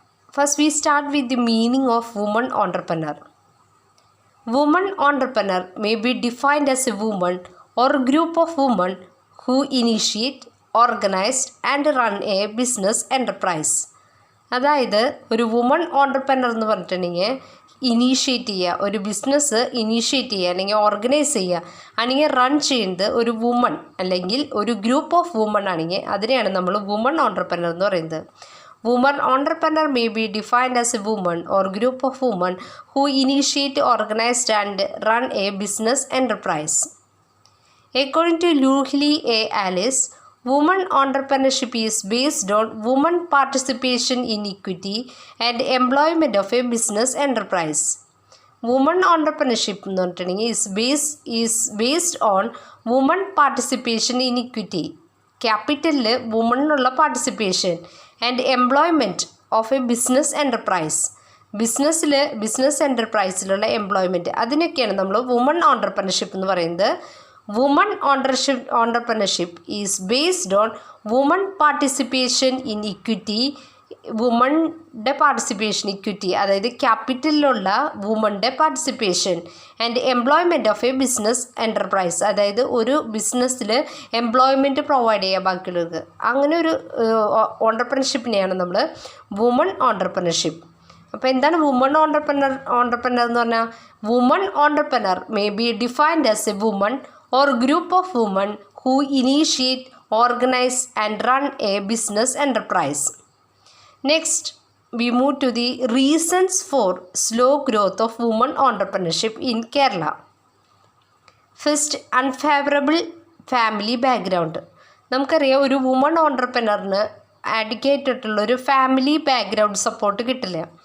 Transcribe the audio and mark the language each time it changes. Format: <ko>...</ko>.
<en>First we start with the meaning of woman entrepreneur. Woman entrepreneur may be defined as a woman or a group of women who initiate, organize and run a business enterprise.</en> <ml>അതായത് ഒരു woman ഓണ്ടർപ്രനർ എന്ന് പറഞ്ഞിട്ടുണ്ടെങ്കിൽ initiate ചെയ്യുക, ഒരു business initiate ചെയ്യുക അല്ലെങ്കിൽ organise ചെയ്യുക അല്ലെങ്കിൽ റൺ ചെയ്യുന്നത് ഒരു വുമൺ അല്ലെങ്കിൽ ഒരു ഗ്രൂപ്പ് ഓഫ് വുമൺ ആണെങ്കിൽ അതിനെയാണ് നമ്മൾ വുമൺ ഓണ്ടർപ്രനർ എന്ന് പറയുന്നത്.</ml> <en>Woman entrepreneur may be defined as a woman or group of women who initiate, organize and run a business enterprise. According to Luhli A. Alice, woman entrepreneurship is based on woman participation in equity and employment of a business enterprise. Woman entrepreneurship is based on woman participation in equity.</en> <ml>ക്യാപിറ്റലിൽ വുമണിനുള്ള</ml> <en>Participation and employment of a business enterprise.</en> <ml>Business എൻ്റർപ്രൈസിലുള്ള employment അതിനൊക്കെയാണ് നമ്മൾ woman entrepreneurship എന്ന് പറയുന്നത്.</ml> <en>Woman entrepreneurship is based on woman participation in equity.</en> <ml>വുമണിൻ്റെ participation equity അതായത് ക്യാപിറ്റലിലുള്ള വുമണിൻ്റെ participation</ml> <en>and employment of a business enterprise</en> <ml>അതായത് ഒരു ബിസിനസ്സിൽ employment provide ചെയ്യുക ബാക്കിയുള്ളവർക്ക്. അങ്ങനെ ഒരു ഓണ്ടർപ്രണർഷിപ്പിനെയാണ് നമ്മൾ വുമൺ ഓണ്ടർപ്രണർഷിപ്പ്. അപ്പോൾ എന്താണ് വുമൺ ഓണ്ടർപ്രണർ എന്ന് പറഞ്ഞാൽ?</ml> <en>Woman entrepreneur may be defined as a woman or group of women who initiate, organize and run a business enterprise. Next, we move to the reasons for slow growth of women entrepreneurship in Kerala. First, unfavorable family background.</en> <ml>നമുക്കറിയാം ഒരു woman ഓണ്ടർപ്രണറിന് അഡിക്കേറ്റഡ് ഉള്ളൊരു family background support കിട്ടില്ല.</ml>